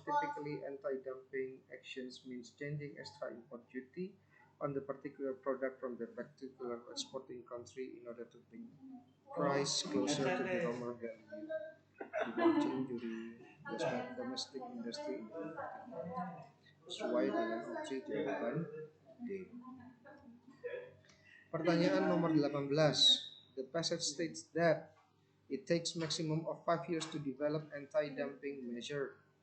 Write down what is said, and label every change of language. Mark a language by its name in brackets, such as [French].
[English] Typically, anti-dumping actions means changing extra import duty on the particular product from the particular exporting country in order to bring price closer to the normal value. Reducing during domestic industry in the importing country. [Indonesian] Sesuai dengan opsi jawaban D. Pertanyaan nomor 18. [English] The passage states that it takes maximum of 5 years to develop anti-dumping measure.